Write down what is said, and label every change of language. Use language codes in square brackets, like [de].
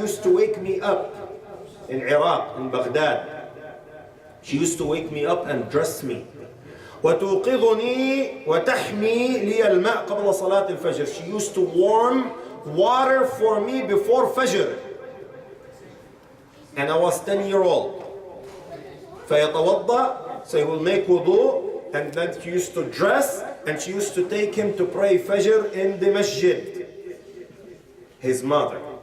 [en] Used to wake me up in Iraq, in Baghdad. She used to wake me up and dress me. [ar] وتوقظني وتحمي لي الماء قبل صلاة الفجر. [en] She used to warm water for me before Fajr. And I was 10-year-old. [ar] فيتوضأ, [en] so he will make wudu, and then she used to dress, and she used to take him to pray Fajr in the masjid. His mother.